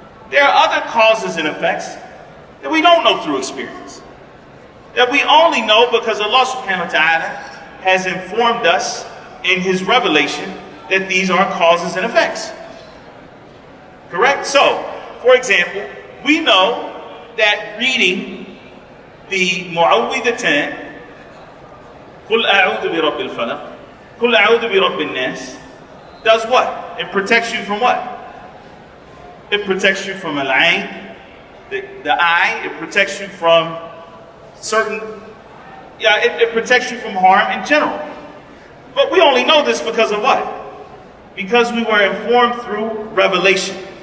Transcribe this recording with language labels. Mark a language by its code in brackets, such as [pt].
[en] There are other causes and effects that we don't know through experience, that we only know because Allah subhanahu wa ta'ala has informed us in His revelation that these are causes and effects. Correct? So, for example, we know that reading the Mu'awwidhatayn [ar] قل أعوذ برب الفلق, قل أعوذ برب الناس, [en] does what? It protects you from what? It protects you from al-ayn, the eye. It protects you from certain, it protects you from harm in general. But we only know this because of what? Because we were informed through revelation.